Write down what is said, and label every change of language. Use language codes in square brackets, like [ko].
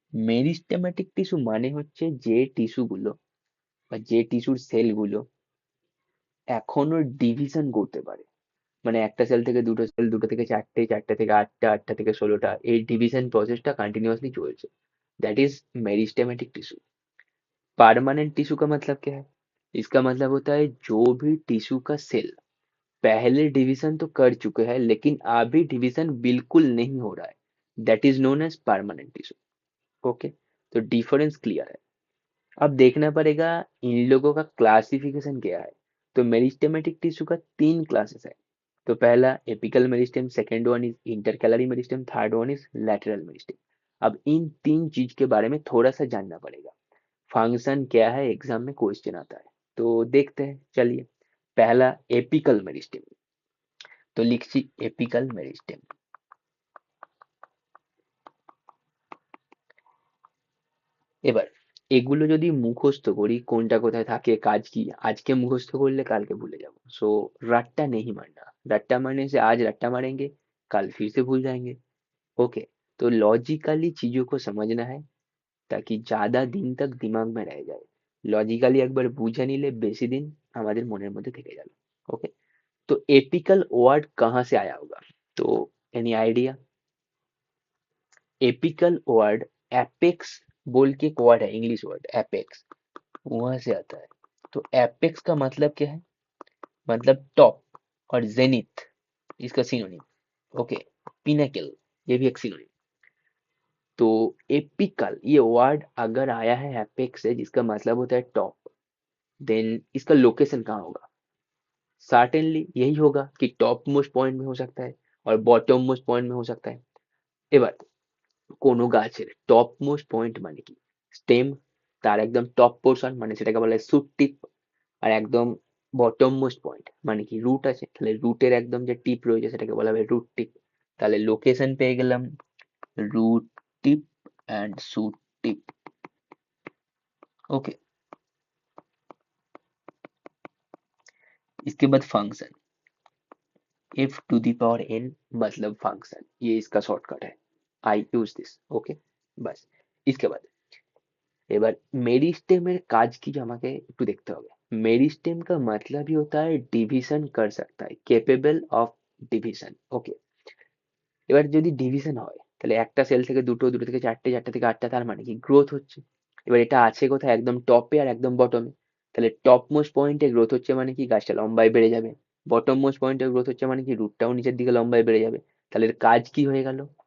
[bn] Meristematic tissue মানে হচ্ছে যে টিস্যুগুলো বা যে টিস্যুর সেলগুলো এখনো ডিভিশন করতে পারে। মানে একটা সেল থেকে দুটো সেল, দুটো থেকে চারটে, চারটে থেকে আটটা, আটটা থেকে 16টা, এই division प्रोसेसটা continuously चलছে। [en] That is meristematic tissue. [hi] Permanent tissue का मतलब क्या है? इसका मतलब होता है जो भी टिश्यू का सेल पहले डिवीजन तो कर चुके हैं लेकिन अभी डिवीजन बिल्कुल नहीं हो रहा है, [en] That is known as permanent tissue. [hi] Okay, तो डिफरेंस क्लियर है। अब देखना पड़ेगा इन लोगों का क्लासिफिकेशन क्या है। तो मेरिस्टेमेटिक टिश्यू का तीन क्लासेस है। तो पहला apical meristem, [en] Second one is intercalary meristem, third one is lateral meristem. [hi] अब इन तीन चीज के बारे में थोड़ा सा जानना पड़ेगा। फंक्शन क्या है, एग्जाम में क्वेश्चन आता है, तो देखते हैं चलिए। पहला एपिकल मेरिस्टेम। तो लिखছি एपिकल मेरिस्टेम। [bn] এবার এগুলো যদি মুখস্থ করি কোনটা কোথায় থাকে, কাজ কি, আজকে মুখস্থ করলে কালকে ভুলে যাব। [hi] सो रट्टा नहीं मारना। रट्टा मारने से आज रट्टा मारेंगे, कल फिर से भूल जाएंगे। ओके, तो लॉजिकली चीजों को समझना है ताकि ज्यादा दिन तक दिमाग में रह जाए। [bn] লজিক্যালি একবার বুঝে নিলে বেশি দিন আমাদের মনের মধ্যে থেকে যাবে। [hi] ओके, तो एपिकल वर्ड कहाँ से आया होगा? तो any idea? Apical word apex बोल के एक वर्ड है, इंग्लिश वर्ड एपेक्स, वहां से आता है। तो एपेक्स का मतलब क्या है? मतलब टॉप। और जेनिथ इसका सिनोनिम। ओके, पिनेकल ये भी एक सिनोनिम। तो एपिकल ये वर्ड अगर आया है एपेक्स से जिसका मतलब होता है टॉप, देन इसका लोकेशन कहाँ होगा? सर्टेनली यही होगा कि टॉप मोस्ट पॉइंट में हो सकता है और बॉटम मोस्ट पॉइंट में हो सकता है। [bn] এবার কোনো গাছের টপ মোস্ট পয়েন্ট মানে কি? স্টেম, তার একদম টপ পোর্শন মানে সেটাকে বলা হয় শুট টিপ। আর একদম বটম মোস্ট পয়েন্ট মানে কি রুট আছে, তাহলে রুটের একদম যে টিপ রয়েছে সেটাকে বলা হবে রুট টিপ। তাহলে লোকেশন পেয়ে গেলাম [en] Root tip and shoot tip. [hi] Okay, इसके बाद function, F to the power N मतलब फंक्शन, ये इसका शॉर्टकट है। [en] I use this. [hi] ओके, बस। इसके बाद [bn] এবার মেরিস্টেমের কাজ কি আমাকে একটু দেখতে হবে। [hi] মেরিস্টেম का मतलब ही होता है डिवीजन कर सकता है, [en] Capable of division. [bn] ओके, এবার যদি ডিভিশন হয় তাহলে একটা সেল থেকে দুটো, দুটো থেকে চারটে, চারটে থেকে আটটা, তার মানে কি গ্রোথ হচ্ছে। এবার এটা আছে কোথায়? একদম টপে আর একদম বটমে। তাহলে টপ মোস্ট পয়েন্টে গ্রোথ হচ্ছে মানে কি গাছটা লম্বায় বেড়ে যাবে। বটম মোস্ট পয়েন্টে গ্রোথ হচ্ছে মানে কি রুটটাও নিচের দিকে লম্বায় বেড়ে যাবে। তাহলে এর কাজ কি হয়ে গেল?